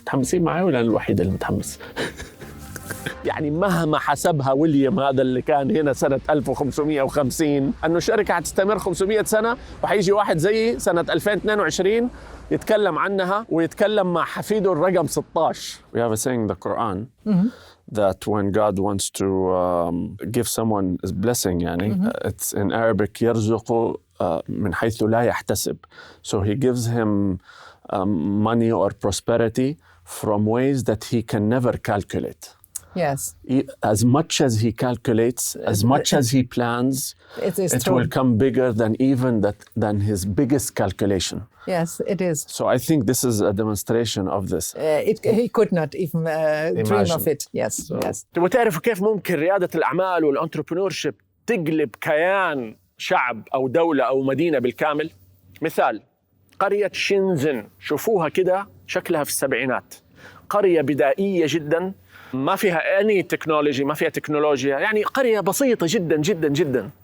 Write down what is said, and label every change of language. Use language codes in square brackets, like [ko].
[ar] متحمسين معي ولا أنا الوحيد اللي متحمس؟ يعني مهما حسبها ويليام هذا اللي كان هنا سنة 1550 أنه الشركة هتستمر 500 سنة، وحيجي واحد زي سنة 2022 يتكلم عنها ويتكلم مع حفيده الرقم 16. [en] We have a saying in the Quran that when God wants to give someone a blessing [ar] يعني [en] it's in Arabic [ar] يرزقه من حيث لا يحتسب. [en] So he gives him money or prosperity from ways that he can never calculate. Yes. As much as he calculates, as much as he plans, it will come bigger than his biggest calculation. Yes, it is. So I think this is a demonstration of this. He could not even dream of it. Yes. [ar] تبغوا تعرفوا كيف ممكن ريادة الأعمال والانتربرينورشيب تقلب كيان شعب أو دولة أو مدينة بالكامل؟ مثال قرية شينزن، شوفوها كده شكلها في السبعينات، قرية بدائية جدا ما فيها أي تكنولوجي، ما فيها تكنولوجيا، يعني قرية بسيطة جدا.